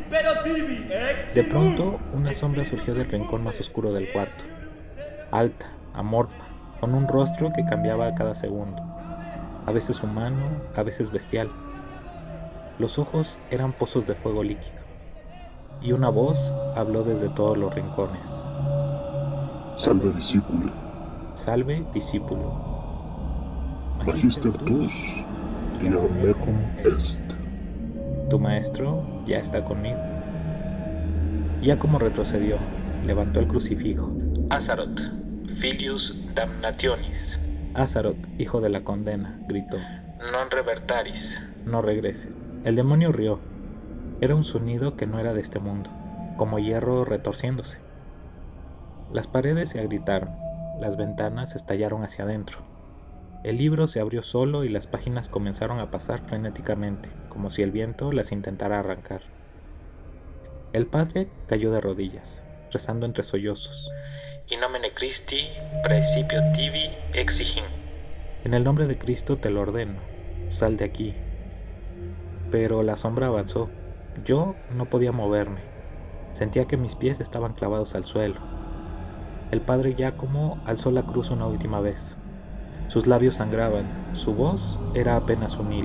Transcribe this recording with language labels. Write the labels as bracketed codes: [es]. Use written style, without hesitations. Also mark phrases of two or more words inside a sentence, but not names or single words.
[es] De pronto, una sombra surgió del rincón más oscuro del cuarto, alta, amorfa, con un rostro que cambiaba a cada segundo, a veces humano, a veces bestial. Los ojos eran pozos de fuego líquido, y una voz habló desde todos los rincones. [la] Salve discípulo. Salve, discípulo. Magister tus, io mecum est. [es] Tu maestro ya está conmigo. Giacomo retrocedió, levantó el crucifijo. [la] Azaroth, filius damnationis. [es] Azaroth, hijo de la condena, gritó. [la] Non revertaris. [es] No regreses. El demonio rió. Era un sonido que no era de este mundo, como hierro retorciéndose. Las paredes se agrietaron, las ventanas estallaron hacia adentro. El libro se abrió solo y las páginas comenzaron a pasar frenéticamente, como si el viento las intentara arrancar. El padre cayó de rodillas, rezando entre sollozos. [la] In nomine Christi, praecipio tibi exigim. [es] En el nombre de Cristo te lo ordeno, sal de aquí. Pero la sombra avanzó. Yo no podía moverme. Sentía que mis pies estaban clavados al suelo. El padre Giacomo alzó la cruz una última vez. Sus labios sangraban, su voz era apenas un hilo.